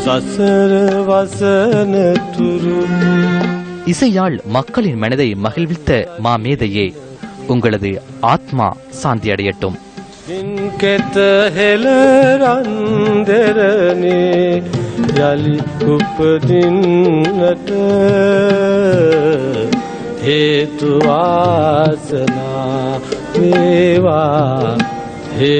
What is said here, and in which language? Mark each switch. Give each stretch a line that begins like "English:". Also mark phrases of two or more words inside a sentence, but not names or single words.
Sinhala: සසර වසන තුරු
Tamil: இசையால் மக்களின் மனதை மகிழ்வித்த மாமேதையே, உங்களது ஆத்மா சாந்தியடையட்டும்.
Sinhala: කෙත හෙළ රන්දරනේ යලි උපදින්නට හේතු වාසනා වේවා.